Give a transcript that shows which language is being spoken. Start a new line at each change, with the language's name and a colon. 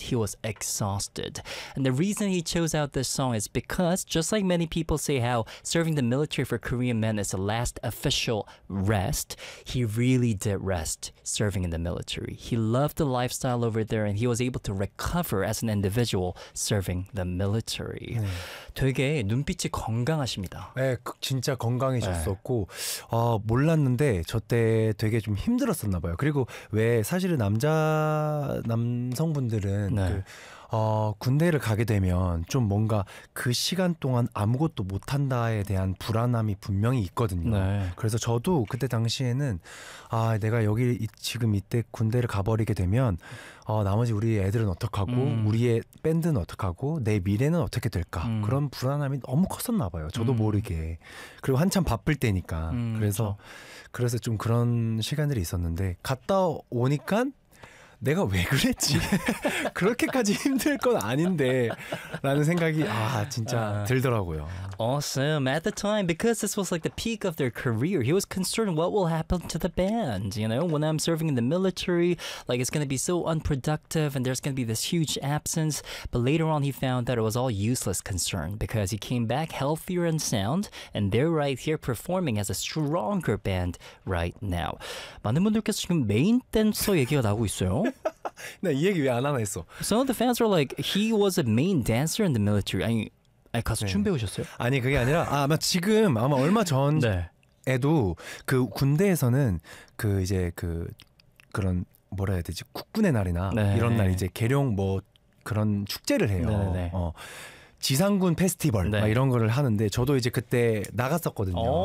English: He was exhausted. And the reason he chose out this song is because, just like many people say how serving the military for Korean men is the last official rest, he really did rest serving in the military. He loved the lifestyle over there and he was able to recover as an individual serving the military.
Korean: 되게 눈빛이 건강하십니다. 네, 진짜 건강해졌었고 네. 몰랐는데 저때 되게 좀 힘들었었나 봐요. 그리고 왜 사실은 남성분들은 네. 군대를 가게 되면 좀 뭔가 그 시간 동안 아무것도 못한다에 대한 불안함이 분명히 있거든요. 네. 그래서 저도 그때 당시에는 내가 여기 지금 이때 군대를 가버리게 되면 나머지 우리 애들은 어떡하고 우리의 밴드는 어떡하고 내 미래는 어떻게 될까 그런 불안함이 너무 컸었나 봐요. 저도 모르게. 그리고 한참 바쁠 때니까. 그래서 그렇죠. 그래서 좀 그런 시간들이 있었는데 갔다 오니까 내가 왜 그랬지? 그렇게까지 힘들 건 아닌데 라는 생각이 진짜 들더라고요.
English: Awesome. At the time, because this was like the peak of their career, he was concerned what will happen to the band. You know, when I'm serving in the military, like it's going to be so unproductive and there's going to be this huge absence. But later on, he found that it was all useless concern because he came back healthier and sound and they're right here performing as a stronger band right now.
Korean: 많은 분들께서 지금 메인 댄서 얘기가 나오고 있어요. 나 이 얘기 왜 안 하나 했어?
English: Some of the fans were like, he was a main dancer in the military.
Korean: 아니, 가서 네. 춤 배우셨어요? 아니, 그게 아니라 아마 얼마 전에도 네. 그 군대에서는 그 이제 그 그런 뭐라 해야 되지? 국군의 날이나 네. 이런 날 이제 계령 뭐 그런 축제를 해요. 네, 네, 네. 지상군 페스티벌 네. 막 이런 거를 하는데 저도 이제 그때 나갔었거든요.